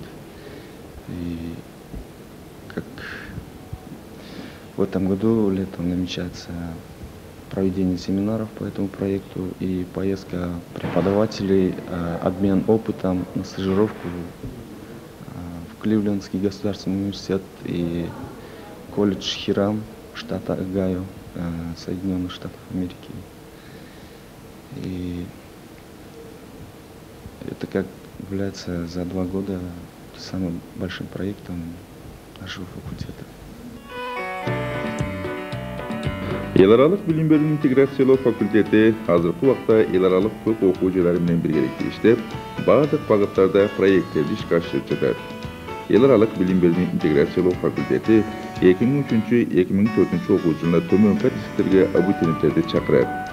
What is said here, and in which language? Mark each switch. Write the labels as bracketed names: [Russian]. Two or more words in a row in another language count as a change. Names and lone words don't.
[Russian] И как в этом году летом намечается проведение семинаров по этому проекту и поездка преподавателей, обмен опытом на стажировку в Кливлендский государственный университет и колледж Хирам штата Огайо, Соединенных Штатов Америки. И это как является за 2 года самым большим проектом нашего факультета. [Kyrgyz] Эл аралык билим берүү интеграциялоо факультети азыркы убакта эл аралык көп окуу жайлары менен биргеликте иштеп, баардык багыттарда проекттерди ишке ашырып жатат. Эл аралык билим берүү интеграциялоо факультети 2003-2004 окуу жылында төмөнкү адистиктерге абитуриенттерди чакырат.